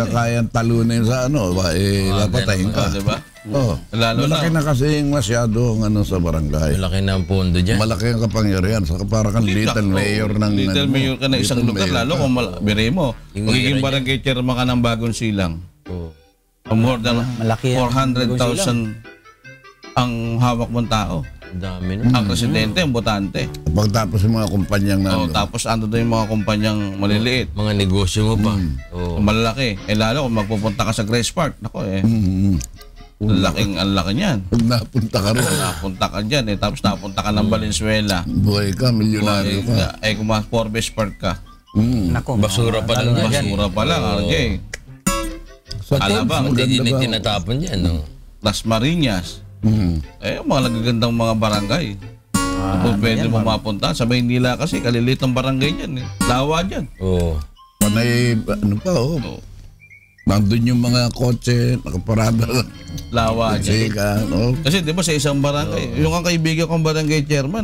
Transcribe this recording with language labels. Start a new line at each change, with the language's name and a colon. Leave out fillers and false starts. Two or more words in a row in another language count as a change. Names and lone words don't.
Filipino: hindi ka kayang talunin sa papatayin ka. Diba? Oo. Lalo Malaki na. na kasi masyado ang sa barangay. Malaki na ang pondo dyan. Malaki ang kapangyarihan. Saka para kang
English: little mayor
Filipino: ng...
English: Little mayor
Filipino: ka na isang little lugar. mayor Lalo ka. kung bire mo, magiging barangay chairman ka ng bagong silang.
English: More than
Filipino: Malaki yan. 400,000 ang hawak mong tao. Ang dami na. Ang presidente, ang botante. Pagtapos yung mga kumpanyang Tapos ando doon yung mga kumpanyang maliliit. Mga negosyo mo pa. Oo. Malalaki. Lalo kung magpupunta ka sa Grace Park. Nako ang laki niyan. Pag napunta ka rin, Napunta ka dyan Tapos napunta ka ng Valenzuela. buhay ka, milyonaryo ka. Kung mas Forbes Park ka. Nako. Basura pa lang yan. Basura pa lang, RJ. Alabang, Hindi din tinatapon dyan. No? Las Marinas. Yung mga nagagandang mga barangay. Kung pwede mo mapunta. Sa Maynila kasi, kalilit ang barangay dyan. Lawa dyan. Oo. Panay, nandun yung mga kotse, nakaparada lang. Lawa dyan. Kasi di ba sa isang barangay, yung ang kaibigan kong barangay chairman,